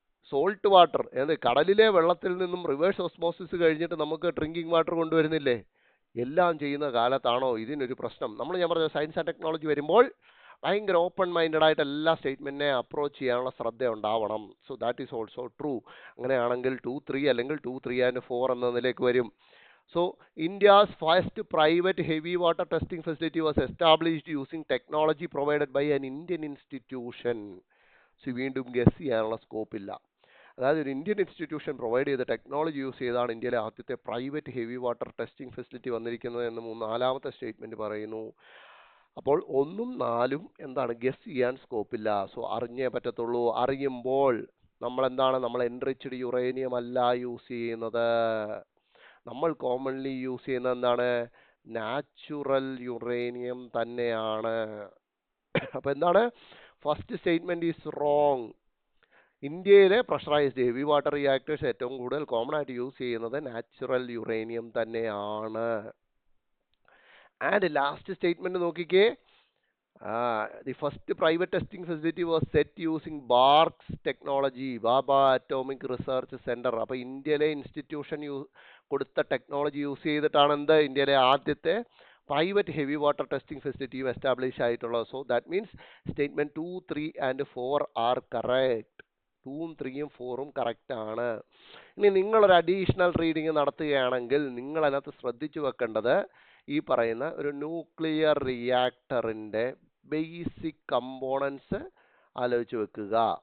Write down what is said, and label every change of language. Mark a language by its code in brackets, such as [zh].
[ml] Salt water, കടലിലെ വെള്ളത്തിൽ നിന്നും റിവേഴ്സ് ഓസ്മോസിസ് കഴിഞ്ഞിട്ട് നമുക്ക് ഡ്രിങ്കിങ് വാട്ടർ കൊണ്ടുവരുന്നില്ലേ? എല്ലാം ചെയ്യുന്ന കാലത്താണോ ഇതിനൊരു പ്രശ്നം? ഞാൻ പറഞ്ഞ സയൻസ് ആൻഡ് ടെക്നോളജി വരുമ്പോൾ ഭയങ്കര ഓപ്പൺ മൈൻഡഡ് ആയിട്ട് എല്ലാ സ്റ്റേറ്റ്മെന്റിനെ അപ്രോച്ച് ചെയ്യാനുള്ള ശ്രദ്ധ ഉണ്ടാവണം. [en] That is also true. [ml] അങ്ങനെയാണെങ്കിൽ 2-3 അല്ലെങ്കിൽ 2-3 and 4 എന്ന നിലയ്ക്ക് വരും. [en] India's first private heavy water testing facility was established using technology provided by an Indian institution. [ml] വീണ്ടും ഗസ് ചെയ്യാനുള്ള സ്കോപ്പില്ല. അതായത് ഒരു ഇന്ത്യൻ ഇൻസ്റ്റിറ്റ്യൂഷൻ പ്രൊവൈഡ് ചെയ്ത ടെക്നോളജി യൂസ് ചെയ്താണ് ഇന്ത്യയിലെ ആദ്യത്തെ private heavy water testing facility വന്നിരിക്കുന്നത് എന്ന് നാലാമത്തെ സ്റ്റേറ്റ്മെന്റ് പറയുന്നു. അപ്പോൾ 1ഉം 4ഉം എന്താണ് ഗസ് ചെയ്യാൻ സ്കോപ്പില്ല. സോ അറിഞ്ഞേ പറ്റത്തുള്ളൂ. അറിയുമ്പോൾ നമ്മൾ എൻറിച്ച്ഡ് യുറേനിയം അല്ല യൂസ് ചെയ്യുന്നത്. നമ്മൾ കോമൺലി യൂസ് ചെയ്യുന്നത് എന്താണ്? നാച്ചുറൽ യുറേനിയം തന്നെയാണ്. അപ്പൊ എന്താണ്? [en] First statement is wrong. [ml] ഇന്ത്യയിലെ പ്രഷറൈസ്ഡ് ഹെവി വാട്ടർ റിയാക്ടേഴ്സ് ഏറ്റവും കൂടുതൽ കോമൺ ആയിട്ട് യൂസ് ചെയ്യുന്നത് നാച്ചുറൽ യുറേനിയം തന്നെയാണ്. [en] And last statement നോക്കിക്കേ, the first private testing facility was set using BARC's technology, Bhabha atomic research centre. [ml] അപ്പൊ ഇന്ത്യയിലെ ഇൻസ്റ്റിറ്റ്യൂഷൻ കൊടുത്ത ടെക്നോളജി യൂസ് ചെയ്തിട്ടാണ് ഇന്ത്യയിലെ ആദ്യത്തെ private heavy water testing facility establish ആയിട്ടുള്ളത്. [en] So that means statement 2, 3 and 4 are correct. [ml] 2ഉം 3ഉം 4ഉം correct ആണ്. ഇനി നിങ്ങളൊരു അഡീഷണൽ റീഡിംഗ് നടത്തുകയാണെങ്കിൽ നിങ്ങൾ അതിനകത്ത് ശ്രദ്ധിച്ചു വെക്കേണ്ടത് ഈ പറയുന്ന ഒരു ന്യൂക്ലിയർ റിയാക്ടറിന്റെ ബേസിക് കമ്പോണൻസ് ആലോചിച്ച് വെക്കുക.